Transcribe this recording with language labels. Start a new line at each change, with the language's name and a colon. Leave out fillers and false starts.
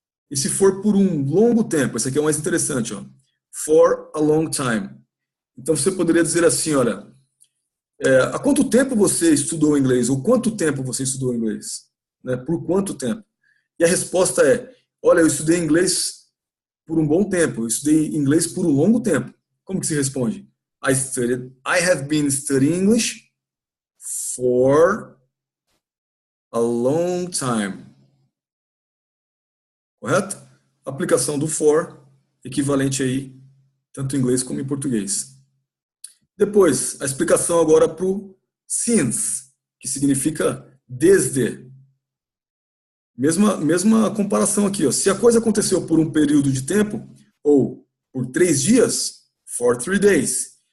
Portuguese: E se for por um longo tempo, esse aqui é o mais interessante, ó.
English: For a long time.
Portuguese: Então você poderia dizer assim, olha, há quanto tempo você estudou inglês? Ou quanto tempo você estudou inglês? Né? Por quanto tempo? E a resposta é, olha, eu estudei inglês por um bom tempo, eu estudei inglês por um longo tempo. Como que se responde?
English: I have been studying English for a long time.
Portuguese: Correto? Aplicação do for, equivalente aí, tanto em inglês como em português. Depois, a explicação agora para o since, que significa desde. Mesma comparação aqui. Ó. Se a coisa aconteceu por um período de tempo, ou por 3 dias,
English: for 3 days.